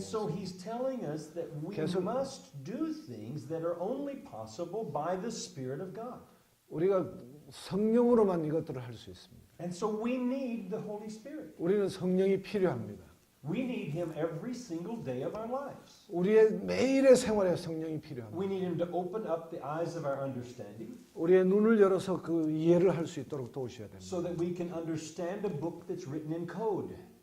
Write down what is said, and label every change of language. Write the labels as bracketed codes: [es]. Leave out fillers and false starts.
[en] so he's telling us that we [ko] 계속- [en] must do things that are only possible by the Spirit of God. [ko] 우리가 성령으로만 이것들을 할 수 있습니다. [en] And so we need the Holy Spirit. [ko] 우리는 성령이 필요합니다. [en] We need him every single day of our lives. [ko] 우리의 매일의 생활에 성령이 [en] We [ko] 필요합니다. [en] need him to open up the eyes of our understanding [ko] 우리의 눈을 열어서 그 이해를 할 수 있도록 도우셔야 됩니다. [en] so that we can understand a book that's written in code.